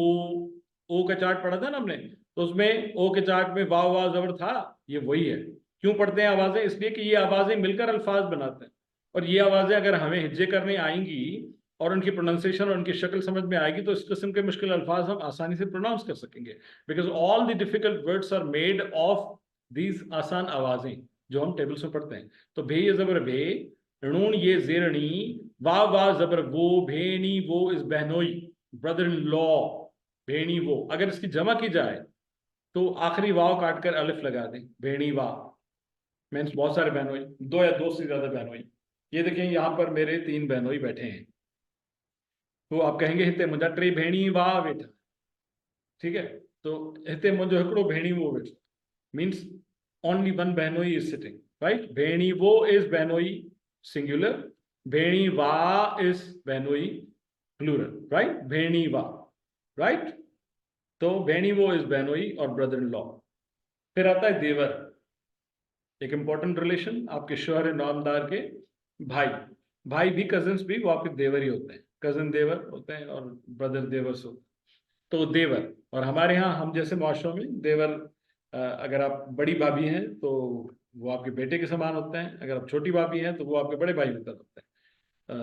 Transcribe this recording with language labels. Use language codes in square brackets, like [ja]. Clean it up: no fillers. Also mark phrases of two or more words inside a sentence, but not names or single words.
[ur] او کا چارٹ پڑھا تھا نا ہم نے، تو اس میں او کے چارٹ میں واؤ واؤ زبر تھا، یہ وہی ہے. کیوں پڑھتے ہیں آوازیں? اس لیے کہ یہ آوازیں مل کر الفاظ بناتے ہیں، اور یہ آوازیں اگر ہمیں ہجے کرنے آئیں گی اور ان کی پرونانسی ایشن اور ان کی شکل سمجھ میں آئے گی تو اس قسم کے مشکل الفاظ ہم آسانی سے پرونانس کر سکیں گے, [en] because all the difficult words are made of these [ur] آسان آوازیں جو ہم ٹیبلز میں پڑھتے ہیں. تو بھے یہ زبر بھے، رن یہ زیرنی، واؤ واؤ زبر وو, [sd] भेणी वो [ur] اِز بہنوئی, [en] brother in law, [sd] भेणी वो। [ur] اگر اس کی جمع کی جائے تو آخری واؤ کاٹ کر الف لگا دیں, [sd] भेणी वाव [ur] مینز بہت سارے بہنوئی، دو یا دو سے زیادہ بہنوئی. یہ دیکھیں یہاں پر میرے 3 بہنوئی بیٹھے ہیں، تو آپ کہیں گے [sd] हिते मुंहिंजा 3 भेणी वाह वेठा, [ur] ٹھیک ہے? [sd] तो हिते मुंहिंजो हिकिड़ो भेणी वो वेठो मीन्स [en] only one [sd] बहनोई [en] is sitting, right? [sd] भेणी वो [en] is बहनोई singular, [sd] भेणी वा [en] is बहनोई plural, right? [sd] भेणी वा, [en] right? [ur] تو [sd] भेणी वो [ur] is بہنوئی اور [en] brother in law. [ur] پھر آتا ہے دیور، ایک [en] important relation, [ur] آپ کے شوہر نامدار کے بھائی، بھائی بھی کزنز بھی وہ آپ کے دیور ہی ہوتے ہیں، کزن دیور ہوتے ہیں اور برادر دیورز ہوتے ہیں. تو دیور، اور ہمارے یہاں ہم جیسے معاشروں میں دیور، اگر آپ بڑی بھابھی ہیں تو وہ آپ کے بیٹے کے سمان ہوتے ہیں، اگر آپ چھوٹی بھابھی ہیں تو وہ آپ کے بڑے بھائی ہوتے ہیں.